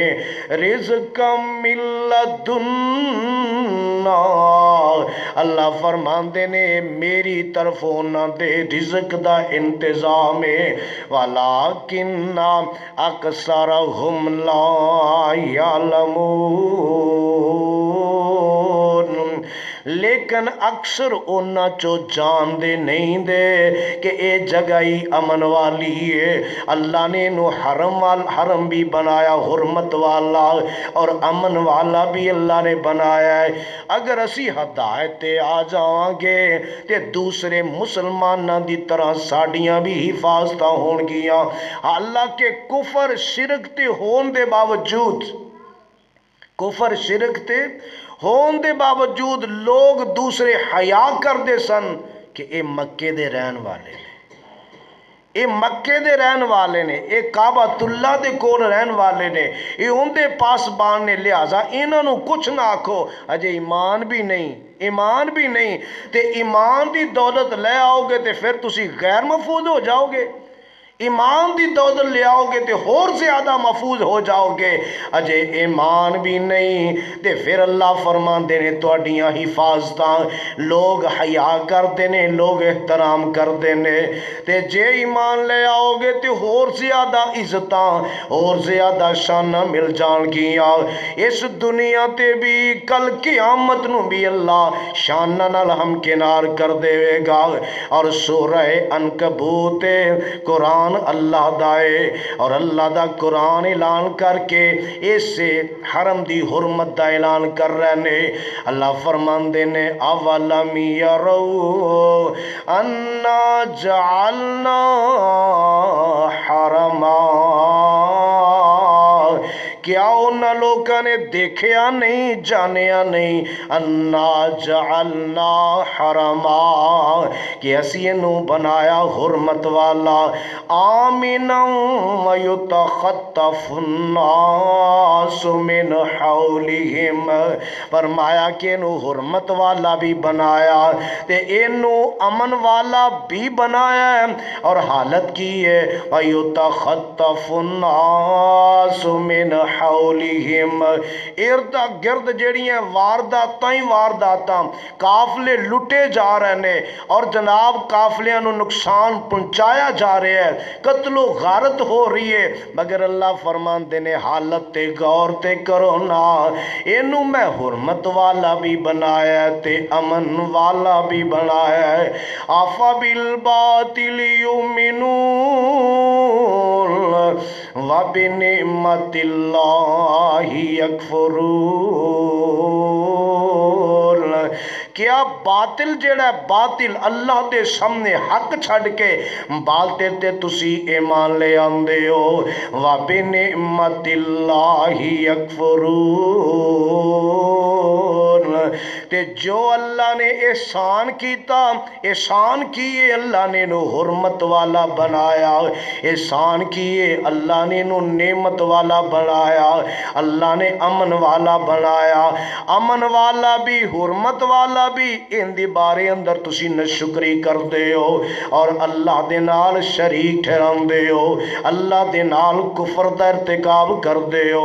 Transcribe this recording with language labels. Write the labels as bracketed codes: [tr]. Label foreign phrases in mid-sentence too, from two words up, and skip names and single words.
[ar] رزق من لدنا، [pa] اللہ فرماندے نے میری طرف انہاں دے رزق دا انتظام ہے، [ar] ولیکن اکثرہم لا یعلمون، [pa] لیکن اکثر انہاں چو جان دے نہیں دے کہ اے جگہ ہی امن والی ہے۔ [ur] اللہ نے انہوں حرم بھی بنایا حرمت والا اور امن والا بھی اللہ نے بنایا ہے۔ [pa] اگر اسی ہدایت تے آ جاواں گے تے دوسرے مسلماناں دی طرح ساڈیاں بھی حفاظتاں ہون گیاں، حالانکہ کفر شرک تے ہون دے باوجود ہون دے باوجود لوگ دوسرے حیا کر دے سن کہ اے مکے دے رہن والے نے، اے مکے دے رہن والے نے، اے کعبۃ اللہ دے کول رہن والے نے، اے ان دے پاسبان نے، لہذا انہاں نوں کچھ نہ آکھو، اجے ایمان بھی نہیں تے ایمان دی دولت لے آؤ گے تے پھر تسی غیر محفوظ ہو جاؤ گے، ایمان دی دولت لے آؤ گے تے اور زیادہ محفوظ ہو جاؤ گے، اجے ایمان بھی نہیں تے پھر اللہ فرماندے نے تہاڈیاں حفاظتاں لوگ حیا کردے نے، لوگ احترام کردے نے، تے جے ایمان لے آؤ گے تے اور زیادہ عزتاں اور زیادہ شاناں مل جان گیاں، اس دنیا تے بھی کل قیامت نو بھی اللہ شاناں نال ہمکنار کر دے گا۔ اور سورہ عنکبوت قرآن اللہ دائے اور اللہ دا قرآن اعلان کر کے اسے حرم دی حرمت دا اعلان کر رہے نے۔ اللہ فرماندے نے [ar] اولم یرو انا جعلنا حرما، [pa] کیا انہاں لوگاں نے دیکھیا نہیں جانیا نہیں، [ar] انا جعلنا حرما [pa] کہ اسی انہوں بنایا حرمت والا، [ar] آمنا ویتخطف الناس من حولہم، [pa] فرمایا کہ انہوں حرمت والا بھی بنایا تے انہوں امن والا بھی بنایا ہے، اور حالت کی ہے [ar] ویتخطف الناس من حولہم، [pa] ارد گرد جڑیاں وارداتاں قافلے لٹے جا رہے نے اور جناب قافلیاں نو نقصان پہنچایا جا رہا ہے، قتل و غارت ہو رہی ہے، مگر اللہ فرماندے نے حالت تے غور تے کرو نا، اینو میں حرمت والا بھی بنایا ہے تے امن والا بھی بنایا ہے۔ [ar] آفا بالباطل یؤمنون وبنعمت اللہ یکفرون، [pa] کیا باطل جڑا ہے باطل اللہ دے سامنے حق چھڑ کے باطل تے تسی ایمان لے آندے ہو، [ar] وبنعمت اللہ [pa] یکفرون، تے جو اللہ نے احسان کیتا، احسان کیے اللہ نے نو حرمت والا بنایا، احسان کیے اللہ نے نو نعمت والا بنایا، اللہ نے امن والا بنایا، امن والا بھی حرمت والا بھی، ان دی بارے اندر تسی نشکری کر دے ہو اور اللہ دے نال شریک ٹھہران دے ہو، اللہ دے نال کفر دا ارتکاب کر دے ہو۔